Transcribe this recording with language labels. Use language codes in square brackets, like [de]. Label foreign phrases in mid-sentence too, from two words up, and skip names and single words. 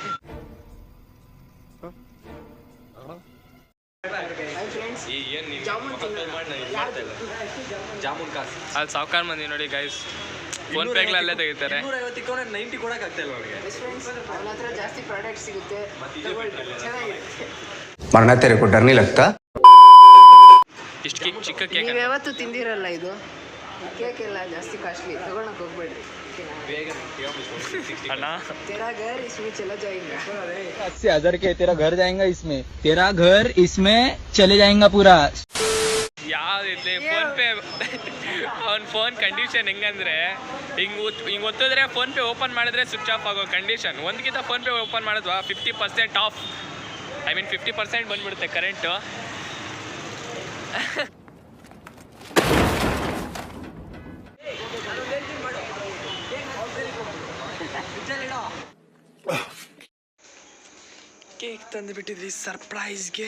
[kn] ಅಲ್ಲಿ ಸಾವುಕಾರ ಮಂದಿ ನೋಡಿ ಗೈಸ್, ಫೋನ್ ಪೇಗಳಲ್ಲೇ ತೆಗಿತಾರೆ. 90 ಕೊಡಕ್ಕೆ ಆಗ್ತಾ ಇಲ್ಲ ಅವ್ರಿಗೆ. ಅವನ ಹತ್ರ ಜಾಸ್ತಿ ಪ್ರಾಡಕ್ಟ್ ಸಿಗುತ್ತೆ, ಚೆನ್ನಾಗಿರುತ್ತೆ. [hi] मरना तेरे को डर नहीं लगता? [kn] ಇಷ್ಟು ಕೇಕ್, ಚಿಕ್ಕ ಕೇಕ್. ನೀವು ಯಾವತ್ತೂ ತಿಂದಿರಲ್ಲ ಇದು. ಕೇಕ್ ಎಲ್ಲ ಜಾಸ್ತಿ ಕಾಸ್ಟ್ಲಿ, ತಗೊಳಕ್ ಹೋಗ್ಬೇಡ್ರಿ. ಅಣ್ಣ, [hi] तेरा घर इसमें चला जाएगा. 80,000 के तेरा घर जाएगा इसमें. तेरा घर इसमें चले जाएगा पूरा. [kn] ಯಾವ್ದಿರ್ಲಿ ಫೋನ್ ಪೇ. ಅವ್ನ [en] phone condition [kn] ಹೆಂಗಂದ್ರೆ, ಹಿಂಗೆ ಒತ್ತಿದ್ರೆ ಫೋನ್ ಪೇ ಓಪನ್ ಮಾಡಿದ್ರೆ [en] switch off [kn] ಆಗೋ ಕಂಡೀಷನ್. ಒಂದ್ಕಿಂತ ಫೋನ್ ಪೇ ಓಪನ್ ಮಾಡಿದ್ವಾ 50% ಆಫ್. 50% ಬಂದ್ಬಿಡುತ್ತೆ ಕರೆಂಟು. ಕೇಕ್ ತಂದು ಬಿಟ್ಟಿದ್ವಿ ಸರ್ಪ್ರೈಸ್ಗೆ.